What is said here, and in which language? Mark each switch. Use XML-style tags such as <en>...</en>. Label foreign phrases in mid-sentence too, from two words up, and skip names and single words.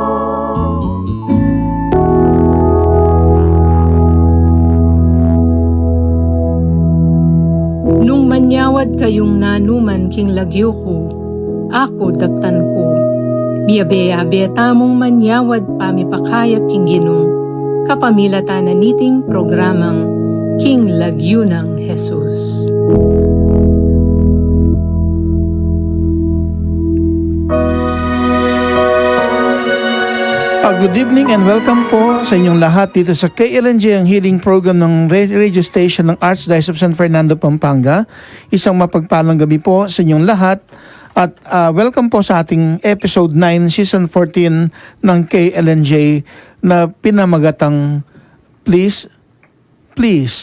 <pam>Nung manyawad kayong nanuman king lagyo ko, ako daptan ko. Miyabe-yabe tamong manyawad pamipakayap king ginong, kapamilatan na niting programang King Lagyo ng Jesus.</pam> <en>Good evening and welcome</en> <tl>po sa inyong lahat dito sa KLNJ, ang</tl> <en>healing program</en> <tl>ng</tl> <en>radio station</en> <tl>ng Archdiocese of San Fernando, Pampanga. Isang mapagpalang gabi po sa inyong lahat at welcome po sa ating episode 9, season 14 ng KLNJ na pinamagatang Please, Please.</tl>